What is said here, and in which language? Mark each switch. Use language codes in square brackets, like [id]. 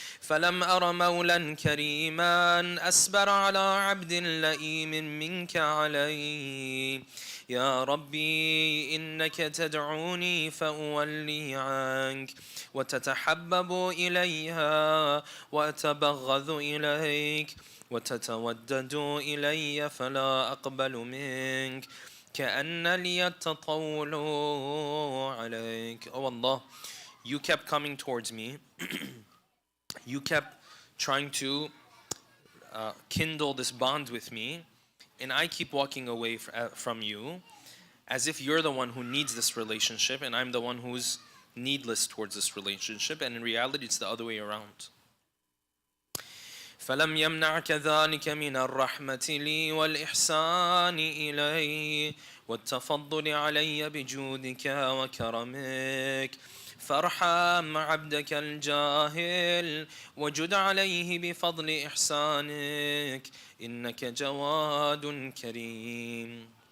[ar] فلم أر مولا كريما أسبر على عبد لئيم منك علي يا ربي إنك تدعوني فأولي عنك وتتحبب إليها وأتبغض إليك وتتودد إلي فلا أقبل منك كأن لي التطول عليك. [en] Oh Allah, you kept coming towards me. You kept trying to kindle this bond with me, and I keep walking away from you as if you're the one who needs this relationship and I'm the one who's needless towards this relationship, and in reality it's the other way around. [ar] فلم يمنعك ذلك من الرحمة لي والإحسان إلي والتفضل علي بجودك وكرمك فارحم عبدك الجاهل وجد عليه بفضل إحسانك إنك جواد كريم.